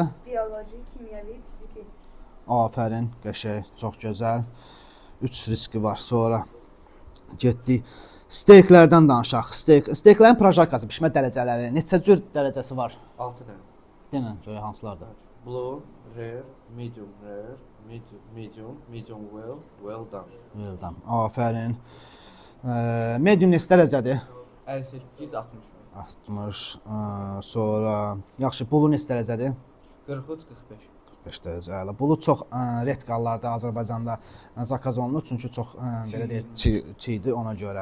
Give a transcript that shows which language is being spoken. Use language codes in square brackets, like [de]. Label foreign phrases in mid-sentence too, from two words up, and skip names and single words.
[az] Bioloji, kimyəvi, fiziki. Afərin, qəşəng, çox gözəl. 3 riski var. Sonra getdik. Steyklərdən danışaq. Steyklərin projarkası, bişmə dərəcələri, neçə cür dərəcəsi var? 6 dənə. Denən, görə hansılardır? [en] Blue, rare, medium well, well done. Well done. [az] Afərin. Medium neçə dərəcədir? 58, 60. 60. Sonra, yaxşı, bulu neçə dərəcədir? 43, 45. 45 dərəcə. Bulu çox red qallarda Azərbaycanda zakaz olunur, çünki çox belə deyək, çiğdir ona görə.